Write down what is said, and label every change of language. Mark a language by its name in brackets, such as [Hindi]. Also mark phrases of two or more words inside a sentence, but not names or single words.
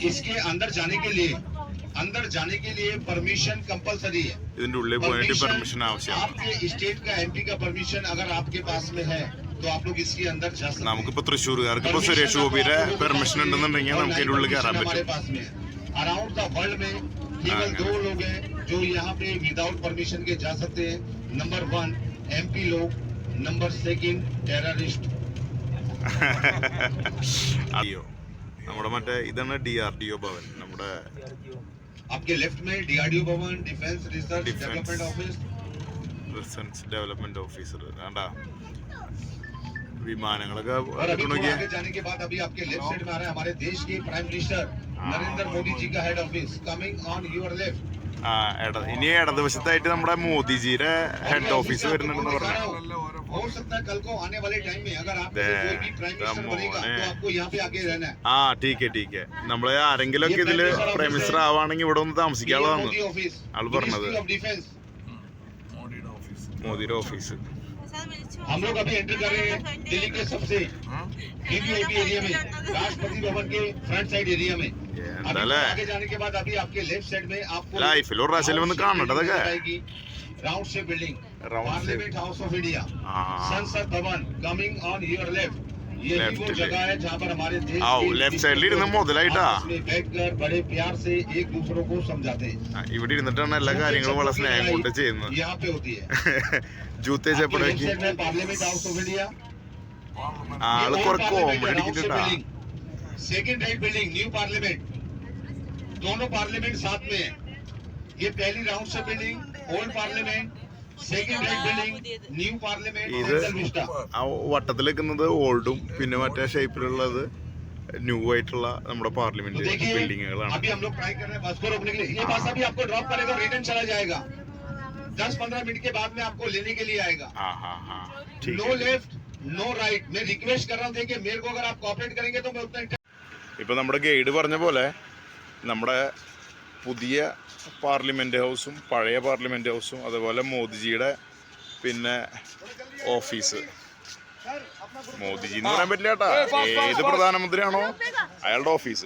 [Malayalam] ഇതിന്റെ ഉള്ളിൽ പോയിട്ട് പെർമിഷൻ ആവശ്യമാണ്. നമുക്കിപ്പോ തൃശ്ശൂർകാർക്ക് ഇപ്പൊ സുരേഷ് ഗോപിയുടെ പെർമിഷൻ ഉണ്ടെന്നുണ്ടെങ്കിൽ നമുക്ക് ഇതിന്റെ ഉള്ളിൽ കയറാൻ പറ്റും. [English] around the world [Hindi] में केवल 2 लोग हैं जो यहाँ पे [English] without permission [Hindi] के जा सकते हैं. नंबर 1 एमपी लोग, नंबर 2 टेररिस्ट. [Malayalam] നമ്മുടെ മറ്റേ ഇതാണ് DRDO ഭവൻ. നമ്മുടെ [Hindi] आपके लेफ्ट में DRDO भवन, [English] defence research development office, research development officer. [Malayalam] വേണ്ട വിമാനങ്ങളൊക്കെ [Hindi] आगे जाने के बाद अभी आपके [English] left side [Hindi] में आ रहा है हमारे देश के [English] prime minister [Hindi] नरेंद्र मोदी जी का [English] head office. coming on your left. [Malayalam] ഇനി ഇടതുവശത്തായിട്ട് നമ്മുടെ മോദിജിയുടെ [English] head office [Malayalam] വരുന്നുണ്ടെന്ന് പറഞ്ഞു. ടീക്കെ നമ്മള് ആരെങ്കിലും ഒക്കെ ഇതില് [English] prime minister [Malayalam] ആവാണെങ്കിൽ ഇവിടെ ഒന്ന് താമസിക്കാനുള്ളതാണ് ആള് പറഞ്ഞത്. മോദിയുടെ ഓഫീസ്. [Hindi] हम लोग अभी एंट्री कर रहे हैं दिल्ली के सबसे [English] VVIP area [Hindi] में, राष्ट्रपति भवन के [English] front side area [Hindi] में. आगे जाने के बाद अभी आपके [English] left side [Hindi] में आपको [Malayalam] ലൈഫിൽ ഒരു പ്രാവശ്യം വന്ന് കാണണ്ടതൊക്കെ. [English] round shape building, पार्लियामेंट हाउस ऑफ इंडिया, संसद भवन. coming on your left. [Hindi] यही वो जगह है जहाँ पर हमारे देश [Malayalam] ലെഫ്റ്റ് സൈഡിൽ ഇരുന്ന് മുതലായിട്ടാ [Hindi] बैठकर बड़े प्यार से एक दूसरों को समझाते हैं. [Malayalam] ഇവിടെ ഇരുന്നിട്ടാണ് എല്ലാ കാര്യങ്ങളും വളരെ സ്നേഹം കൊണ്ട് ചെയ്യുന്നത്. [Hindi] यहाँ पे होती है ജൂത്തെ ചെപ്പടക്കി पार्लियामेंट हाउस ऑफ इंडिया. [Malayalam] ആള് കുറെ കോമഡി അടിക്കുന്നുണ്ടാ. [English] second right building new parliament. [Hindi] दोनों पार्लियामेंट साथ में है. ये पहली राउंड से बिल्डिंग [English] old parliament, second right building new parliament. [Malayalam] ഇത് ആ വട്ടത്തിൽ വെക്കുന്നത് ഓൾഡും പിന്നെ മറ്റേ ഷേപ്പിലുള്ളത് ന്യൂ ആയിട്ടുള്ള നമ്മുടെ പാർലമെന്റ് ബിൽഡിങ്ങുകളാണ്. [Hindi] अभी हम लोग ट्राई कर रहे हैं बस को रोकने के लिए. ये बस अभी आपको ड्रॉप करेगा, रिटर्न चला जाएगा. 10-15 मिनट के बाद में आपको लेने के लिए आएगा. हाँ हाँ हाँ [English] no left no right. [Hindi] मैं रिक्वेस्ट कर रहा हूँ, देखिए मेरे को अगर आप कोऑपरेट करेंगे तो मैं उतना। [Malayalam] ഇപ്പം നമ്മുടെ ഗൈഡ് പറഞ്ഞ പോലെ നമ്മുടെ പുതിയ പാർലമെൻറ്റ് ഹൗസും പഴയ പാർലമെൻറ്റ് ഹൗസും അതുപോലെ മോദിജിയുടെ പിന്നെ ഓഫീസ്. മോദിജി എന്ന് പറയാൻ പറ്റില്ല കേട്ടാ, ഏത് പ്രധാനമന്ത്രിയാണോ അയാളുടെ ഓഫീസ്.